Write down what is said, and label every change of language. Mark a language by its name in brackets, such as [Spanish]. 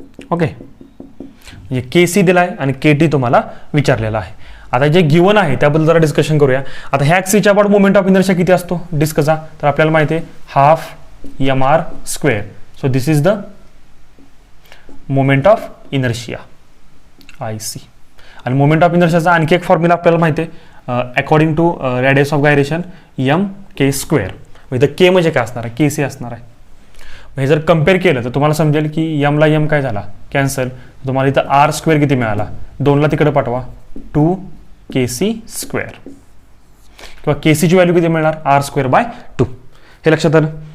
[Marathi] Okay, म्हणजे KC दिला आहे आणि KT तुम्हाला विचारलेला आहे. आता जे गिवन आहे त्याबद्दल जरा डिस्कशन करूया. आता ह्या ॲक्सिसच्या अबाउट मोमेंट ऑफ इनर्शिया किती असतो डिस्कचा, तर आपल्याला माहिती आहे ½ mr². [English] So this is the moment of inertia IC. [Marathi] आणि मोमेंट ऑफ इनर्शियाचा आणखी एक फॉर्म्युला आपल्याला माहिती आहे, according to radius of gyration mk². इथं के म्हणजे काय असणार आहे, KC असणार आहे. हे जर कम्पेअर केलं तर तुम्हाला समजेल की m ला m काय झाला कॅन्सल, तुम्हाला इथं r² किती मिळाला, 2ला तिकडे पाठवा 2kc² किंवा KCची व्हॅल्यू किती मिळणार r²/2. हे लक्षात आलं.